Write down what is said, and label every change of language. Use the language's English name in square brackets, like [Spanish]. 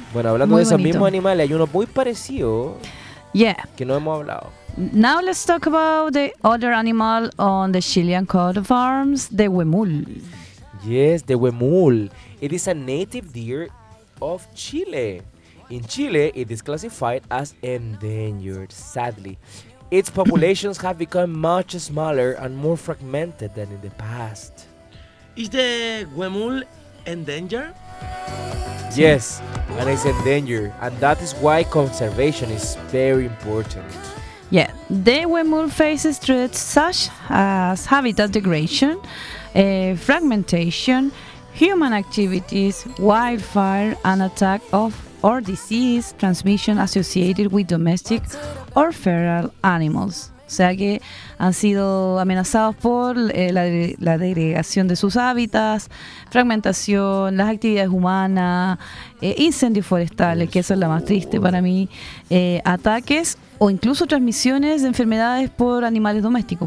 [Spanish] Bueno, hablando muy de esos mismos animales, hay uno muy parecido. [English] Yeah. [Spanish] Que no hemos hablado. [English] Now let's talk about the other animal on the Chilean coat of arms, the huemul. Yes, the huemul. It is a native deer of Chile. In Chile, it is classified as endangered, sadly. Its populations have become much smaller and more fragmented than in the past. Is the huemul endangered? Yes, and it's endangered. And that is why conservation is very important. Yeah, the huemul faces threats such as habitat degradation, fragmentation, human activities, wildfire, and attack of or disease transmission associated with domestic or feral animals. [Spanish] O sea que han sido amenazados por la degradación de sus hábitats, fragmentación, las actividades humanas, incendios forestales, que eso es la más triste para mí, ataques o incluso transmisiones de enfermedades por animales domésticos.